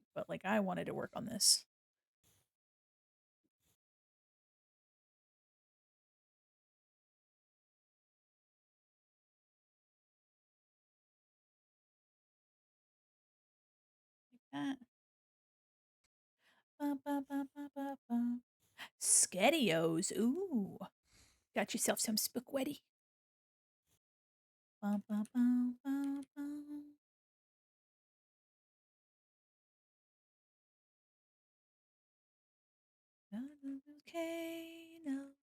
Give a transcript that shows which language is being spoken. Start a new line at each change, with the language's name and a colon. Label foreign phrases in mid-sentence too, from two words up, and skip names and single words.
English: But like I wanted to work on this. Like that. Ba, ba, ba, ba, ba, ba. Skettios. Ooh. Got yourself some spaghetti. Ba, ba, ba, ba, ba. Okay, no.